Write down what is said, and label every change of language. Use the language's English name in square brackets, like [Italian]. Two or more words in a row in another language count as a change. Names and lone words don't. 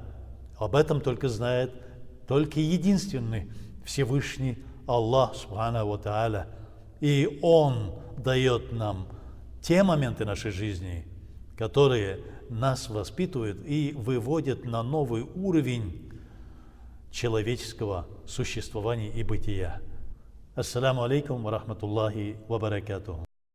[Russian] Об этом только знает только единственный Всевышний Аллах [Arabic] سبحانه وتعالى. [Russian] И Он дает нам те моменты нашей жизни, которые нас воспитывают и выводят на новый уровень человеческого существования и бытия. [Arabic] السلام عليكم ورحمة الله وبركاته.